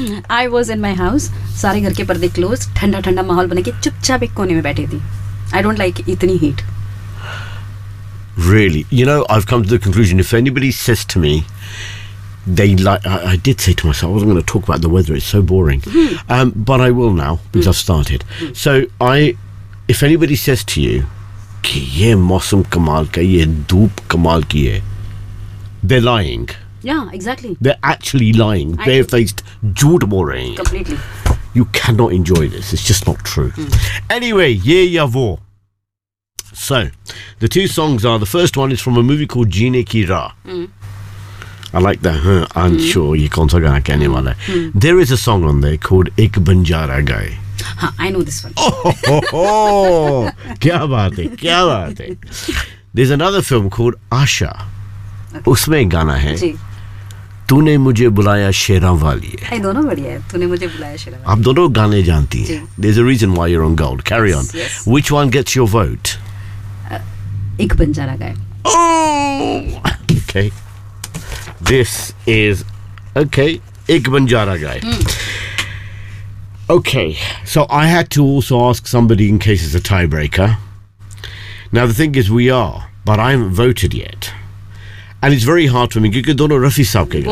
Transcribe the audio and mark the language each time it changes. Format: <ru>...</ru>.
<en>I was in my house,</en> <hi>सारे घर के पर्दे क्लोज, ठंडा ठंडा माहौल बना के चुपचाप एक कोने में बैठी थी.</hi> <en>I don't like इतनी heat. Really? You know, I've come to the conclusion, if anybody says to me, they like, I did say to myself, I wasn't going to talk about the weather, it's so boring. But I will now, because I've started. So, if anybody says to you,</en> <hi>कि ये मौसम कमाल का, ये धूप कमाल की है,</hi> <en>they're lying. Yeah, exactly. They're actually lying.</en> <hi>Barefaced, झूठ बोल रहे हैं.</hi> <en>Completely. You cannot enjoy this. It's just not true. Anyway, ye ya wo. So, the two songs are, the first one is from a movie called Jeene Ki Raah. I like that. I'm sure</en> <hi>ये कौन सा गाना कहने वाला है.</hi> <en>There is a song on there called Ek Banjara Gaye. I know this one.</en> <hi>क्या बात है, क्या बात है.</hi> <en>There's another film called Asha. Okay.</en> <hi>उसमें गाना है तूने मुझे बुलाया शेरा वाली है. दोनों बढ़िया है, तूने मुझे बुलाया शेरा वाली. आप दोनों गाने जानती हैं.</hi> <en>There's a reason why you're on gold. Carry on. Yes. Which one gets your vote?</en> <hi>एक बंजारा गाए.</hi> <en>Okay. This is okay.</en> <hi>एक बंजारा गाए.</hi> <en>Okay. So I had to also ask somebody in case it's a tiebreaker. Now the thing is we are, but I haven't voted yet. And it's very hard for me because</en> <hi>dono Rafi saab ke gaane</hi>